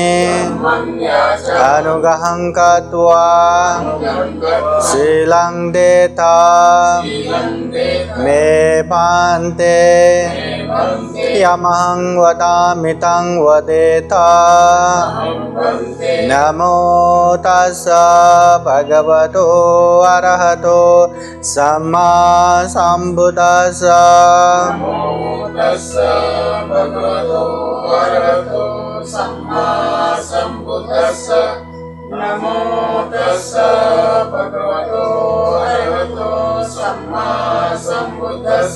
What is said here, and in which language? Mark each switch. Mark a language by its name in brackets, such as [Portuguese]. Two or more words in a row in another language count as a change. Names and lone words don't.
[Pali] अनुग्रहं कृत्वा शीलं देता मे भान्ते यमहं वदामि तं वदेत। नमो तस्स भगवतो अरहतो सम्मा संबुद्धस्स। नमो तस्स भगवतो अरहतो सम्मा संबुद्धस्स। नमो तस्स भगवतो अरहतो सम्मा संबुद्धस्स।